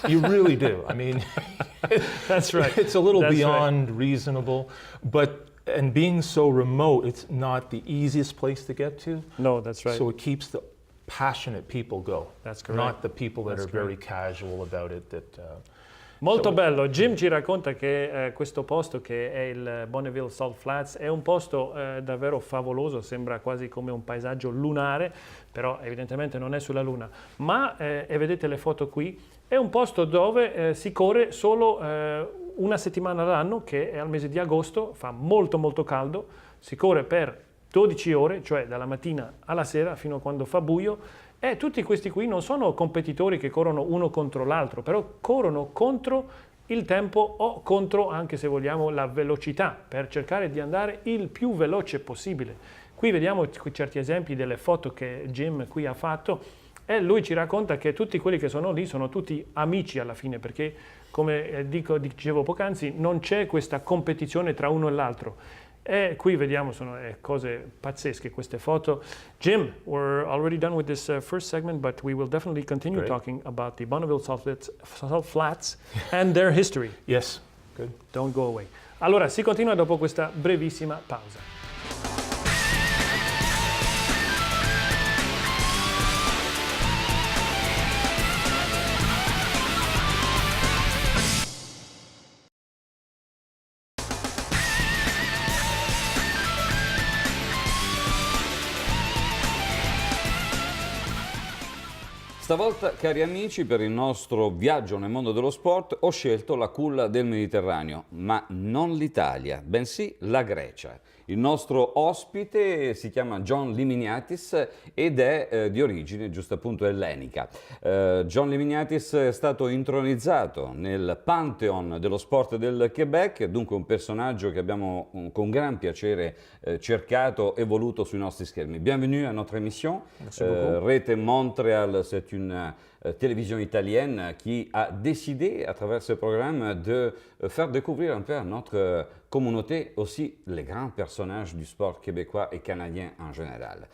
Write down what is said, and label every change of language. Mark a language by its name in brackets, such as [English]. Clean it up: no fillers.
[English] You really do. I mean, That's right. it's a little That's right. beyond reasonable, and being so remote, it's not the easiest place to get to. No, that's right. So it keeps the passionate people go. That's correct. Not the people that That's are very casual about it. [Italian] Molto bello. Jim ci racconta che questo posto, che è il Bonneville Salt Flats, è un posto davvero favoloso, sembra quasi come un paesaggio lunare, però evidentemente non è sulla Luna. Ma, e vedete le foto qui, è un posto dove si corre solo una settimana all'anno, che è al mese di agosto, fa molto molto caldo, si corre per 12 ore, cioè dalla mattina alla sera fino a quando fa buio. E tutti questi qui non sono competitori che corrono uno contro l'altro, però corrono contro il tempo o contro, anche se vogliamo, la velocità, per cercare di andare il più veloce possibile. Qui vediamo certi esempi delle foto che Jim qui ha fatto e lui ci racconta che tutti quelli che sono lì sono tutti amici alla fine, perché come dicevo poc'anzi non c'è questa competizione tra uno e l'altro. E qui vediamo, sono cose pazzesche queste foto. [English] Jim, we're already done with this first segment, but we will definitely continue talking about the Bonneville Salt Flats and their history. Yes, good. Don't go away. [Italian] Allora, si continua dopo questa brevissima pausa. Stavolta, cari amici, per il nostro viaggio nel mondo dello sport ho scelto la culla del Mediterraneo, ma non l'Italia, bensì la Grecia. Il nostro ospite si chiama John Liminiatis ed è di origine, giusto appunto, ellenica. John Liminiatis è stato intronizzato nel Pantheon dello sport del Québec, dunque un personaggio che abbiamo con gran piacere cercato e voluto sui nostri schermi. [French] Bienvenue à notre émission. Rete Montreal, c'est une télévision italienne qui a décidé, à travers ce programme, de faire découvrir un peu à notre communauté aussi les grands personnages du sport québécois et canadien en général.